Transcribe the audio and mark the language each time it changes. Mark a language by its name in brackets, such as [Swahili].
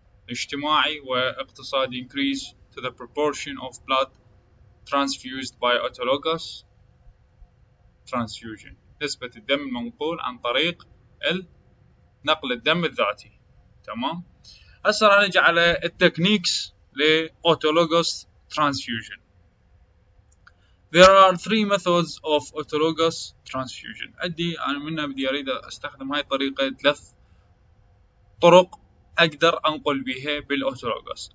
[Arabic] اجتماعي واقتصادي [English] increase to the proportion of blood transfused by autologous transfusion، [Arabic] نسبة الدم المنقول عن طريق نقل الدم الذاتي. تمام، هسه راح نجي على التكنيكس ل autologous transfusion. [English] There are three methods of autologous transfusion. [Arabic] أنا منها بدي أريد أستخدم هاي الطريقة 3 طرق أقدر أنقل بها بالأوتولوجوس.